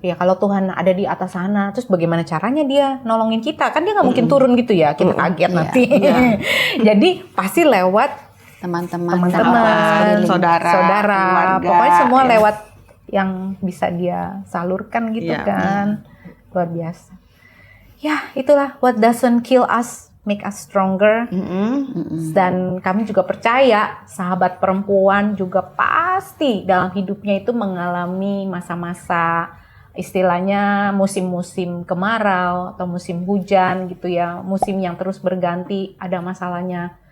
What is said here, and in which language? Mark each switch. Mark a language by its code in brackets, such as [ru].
[id] Ya kalau Tuhan ada di atas sana, terus bagaimana caranya dia nolongin kita? Kan dia nggak mungkin turun gitu ya, kita kaget nanti. Jadi pasti lewat teman-teman, saudara, keluarga, pokoknya semua lewat yang bisa dia salurkan gitu kan. Luar biasa. Ya, itulah [en] what doesn't kill us make us stronger. [id] Dan kami juga percaya sahabat perempuan juga pasti dalam hidupnya itu mengalami masa-masa istilahnya musim-musim kemarau atau musim hujan gitu ya, musim yang terus berganti, ada masalahnya.